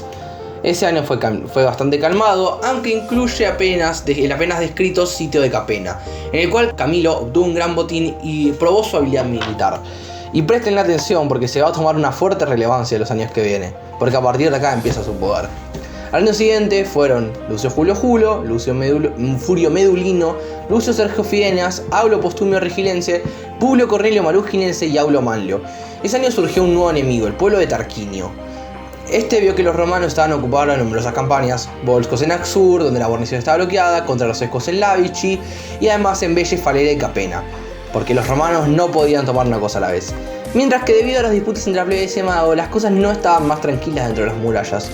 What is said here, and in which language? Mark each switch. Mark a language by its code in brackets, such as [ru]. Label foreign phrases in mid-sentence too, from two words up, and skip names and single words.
[es] Ese año fue bastante calmado, aunque incluye el apenas descrito sitio de Capena, en el cual Camilo obtuvo un gran botín y probó su habilidad militar. Y presten atención porque se va a tomar una fuerte relevancia en los años que vienen, porque a partir de acá empieza su poder. Al año siguiente fueron Lucio Julio Julo, Furio Medulino, Lucio Sergio Fidenas, Aulo Postumio Rigilense, Publio Cornelio Maruginense y Aulo Manlio. Ese año surgió un nuevo enemigo, el pueblo de Tarquinio. Este vio que los romanos estaban ocupados en numerosas campañas, Volscos en Axur, donde la guarnición estaba bloqueada, contra los escos en Lavici y además en Velle, Falera y Capena, porque los romanos no podían tomar una cosa a la vez. Mientras que debido a las disputas entre la plebe y el Senado, las cosas no estaban más tranquilas dentro de las murallas.